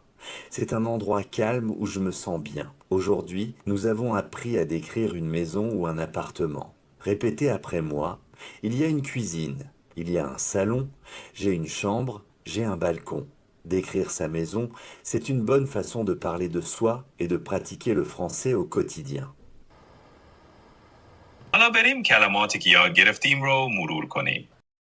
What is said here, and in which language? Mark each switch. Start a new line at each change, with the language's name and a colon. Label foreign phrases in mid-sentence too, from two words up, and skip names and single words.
French: C'est un endroit calme où je me sens bien. Aujourd'hui, nous avons appris à décrire une maison ou un appartement. Répétez après moi. Il y a une cuisine, il y a un salon, j'ai une chambre, j'ai un balcon. Décrire sa maison, c'est une bonne façon de parler de soi et de pratiquer le français au quotidien.
Persian: حالا بریم کلماتی که یاد گرفتیم رو مرور کنیم.